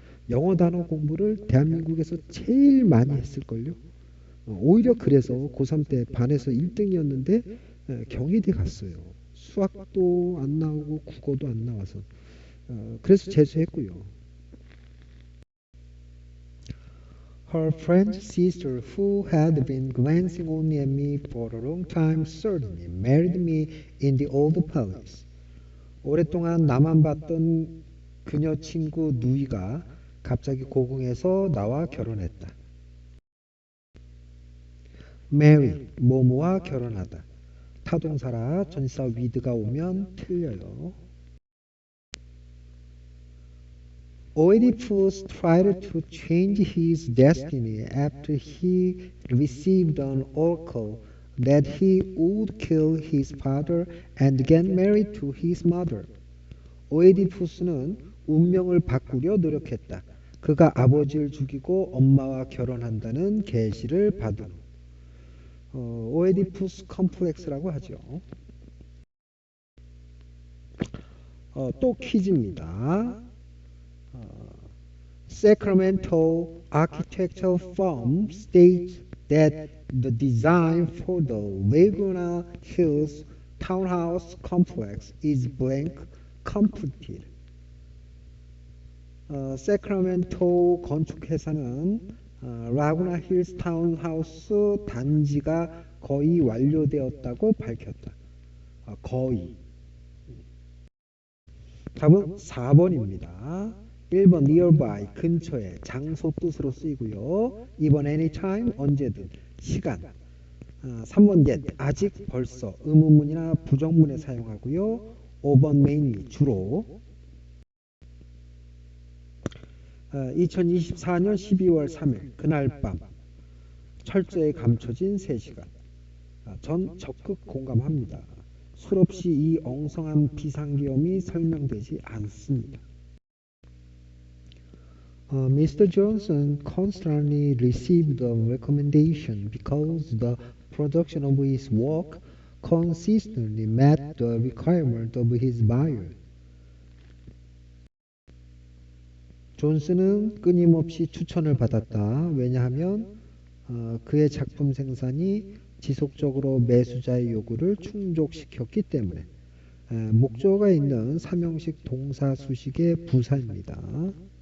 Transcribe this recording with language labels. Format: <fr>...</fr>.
<ko>영어 단어 공부를 대한민국에서 제일 많이 했을걸요. 오히려 그래서 고3 때 반에서 1등이었는데 경희대 갔어요. 수학도 안 나오고 국어도 안 나와서 그래서 재수했고요.</ko> <en>Her French sister, who had been glancing only at me for a long time, suddenly married me in the old palace.</en> <ko>오랫동안 나만 봤던 그녀 친구 누이가 갑자기 고궁에서 나와 결혼했다. marry, 뭐뭐와 결혼하다. 타동사라 전치사 with가 오면 틀려요.</ko> <en>Oedipus tried to change his destiny after he received an oracle that he would kill his father and get married to his mother.</en> <ko>오에디푸스는 운명을 바꾸려 노력했다. 그가 아버지를 죽이고 엄마와 결혼한다는 계시를 받은 후. 오에디푸스 컴플렉스라고 하죠. 또 퀴즈입니다.</ko> <en>Sacramento architectural firm states that the design for the Laguna Hills townhouse complex is blank completed.</en> <ko>세크라멘토 건축회사는 라구나 힐스 타운하우스 단지가 거의 완료되었다고 밝혔다. 거의. 답은 4번입니다. 1번 nearby 근처에 장소 뜻으로 쓰이고요. 2번 anytime 언제든 시간. 3번 yet 아직 벌써 의문문이나 부정문에 사용하고요. 5번 mainly 주로. 2024년 12월 3일 그날 밤 철저히 감춰진 3시간. 전 적극 공감합니다. 술 없이 이 엉성한 비상계엄이 설명되지 않습니다.</ko> <en>Mr. Johnson constantly received a recommendation because the production of his work consistently met the requirement of his buyer.</en> <ko>존슨은 끊임없이 추천을 받았다. 왜냐하면 그의 작품 생산이 지속적으로 매수자의 요구를 충족시켰기 때문에. 목적어가 있는 삼형식 동사 수식의 부사입니다.</ko>